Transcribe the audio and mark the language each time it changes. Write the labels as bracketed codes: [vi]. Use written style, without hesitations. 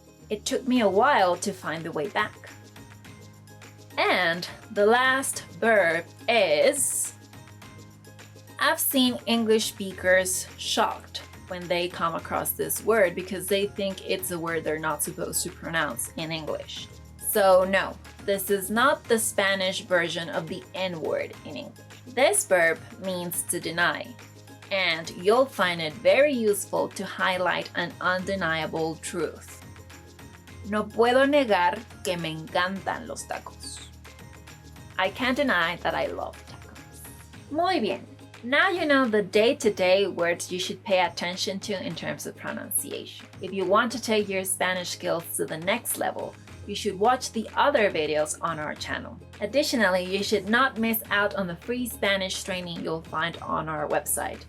[en] It took me a while to find the way back. And the last verb is, I've seen English speakers shocked when they come across this word because they think it's a word they're not supposed to pronounce in English. So no, this is not the Spanish version of the N-word in English. This verb means to deny, and you'll find it very useful to highlight an undeniable truth. [es] No puedo negar que me encantan los tacos. [en] I can't deny that I love tacos. [es] Muy bien. [en] Now you know the day-to-day words you should pay attention to in terms of pronunciation. If you want to take your Spanish skills to the next level, you should watch the other videos on our channel. Additionally, you should not miss out on the free Spanish training you'll find on our website.